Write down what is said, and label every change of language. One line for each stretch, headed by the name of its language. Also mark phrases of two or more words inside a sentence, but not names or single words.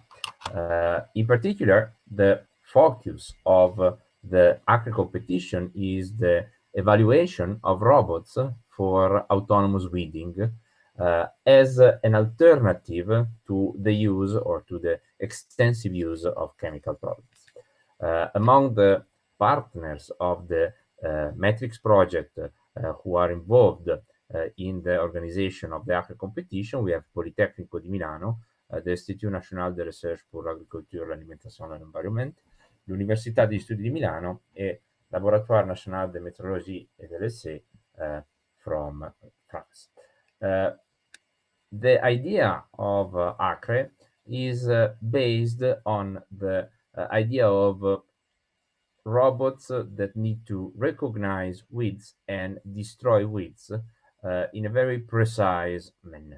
English: In particular, the focus of the Acre competition is the evaluation of robots for autonomous weeding as an alternative to the use or to the extensive use of chemical products. Among the partners of the metrics project who are involved in the organization of the Acre competition, we have Politecnico di Milano, the Institut National de Recherche pour l'Agriculture, l'Alimentation et l'Environnement, l'Università degli Studi di Milano e Laboratoire National de Métrologie et de l'Essai from France. The idea of Acre is based on the idea of robots that need to recognize weeds and destroy weeds in a very precise manner.